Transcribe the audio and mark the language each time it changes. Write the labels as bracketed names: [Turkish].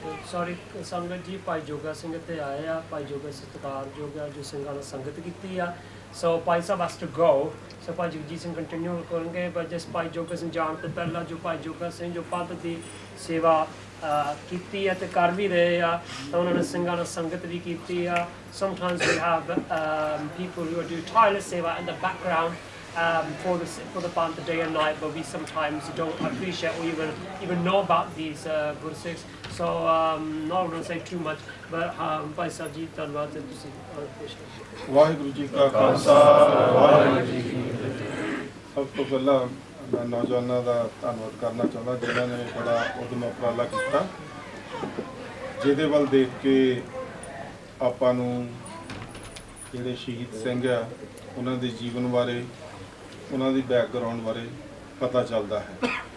[Punjabi] Sorry ਸੰਗਤ ਜੀ, ਭਾਈ ਜੋਗਾ ਸਿੰਘ ਇੱਥੇ ਆਏ ਆ, ਭਾਈ ਜੋਗਾ ਸਤਿਕਾਰਯੋਗ ਆ ਜੋ ਸਿੰਘਾਂ ਨਾਲ ਸੰਗਤ ਕੀਤੀ ਆ। ਸੋ Bhai Sahib [English] has to go, [Punjabi] so Bhai Jagjit Singh continue ਕਰਨਗੇ, ਬਟ ਜਸ ਭਾਈ ਜੋਗਾ ਸਿੰਘ ਜਾਣ ਤੋਂ ਪਹਿਲਾਂ ਜੋ ਭਾਈ ਜੋਗਾ ਸਿੰਘ ਜੋ ਪੰਥ ਦੀ ਸੇਵਾ ਕੀਤੀ ਹੈ ਤੇ ਕਰ ਵੀ ਰਹੇ ਆ, ਤਾਂ ਉਹਨਾਂ ਨੇ ਸਿੰਘਾਂ ਨਾਲ ਸੰਗਤ ਵੀ ਕੀਤੀ ਆ। [English] Sometimes we have people who do tireless seva in the background for the Panth day and night, but we sometimes don't appreciate or even know about these Guru Sikhs. So not going to say too much, but Bhai Sahib ji, [Punjabi] ਧੰਨਵਾਦ ਤੁਸੀਂ ਪੇਸ਼ ਕਰਦੇ। ਵਾਹਿਗੁਰੂ ਜੀ ਕਾ ਖਾਲਸਾ ਵਾਹਿਗੁਰੂ ਜੀ ਕੀ ਫਤਿਹ। ਸਭ ਤੋਂ ਪਹਿਲਾਂ ਮੈਂ ਨੌਜਵਾਨਾਂ ਦਾ ਧੰਨਵਾਦ ਕਰਨਾ ਚਾਹੁੰਦਾ ਜਿਨ੍ਹਾਂ ਨੇ ਬੜਾ ਉਦਮ ਉਪਰਾਲਾ ਕੀਤਾ, ਜਿਹਦੇ ਵੱਲ ਦੇਖ ਕੇ ਆਪਾਂ ਨੂੰ ਜਿਹੜੇ ਸ਼ਹੀਦ ਸਿੰਘ ਆ ਉਹਨਾਂ ਦੇ ਜੀਵਨ ਬਾਰੇ, ਉਹਨਾਂ ਦੀ ਬੈਕਗਰਾਉਂਡ ਬਾਰੇ ਪਤਾ ਚੱਲਦਾ ਹੈ।